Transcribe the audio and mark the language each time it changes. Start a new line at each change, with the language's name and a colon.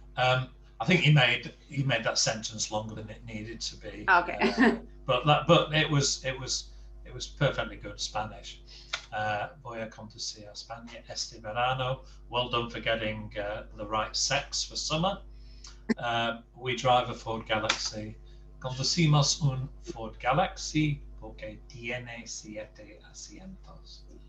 English: I think he made that sentence longer than it needed to be. Okay. But it was perfectly good Spanish.
Spanish: Voy a conducir a España este verano.
English: Well done for getting the right sex for summer. We drive a Ford Galaxy.
Spanish: Conducimos un Ford Galaxy porque tiene 7 asientos.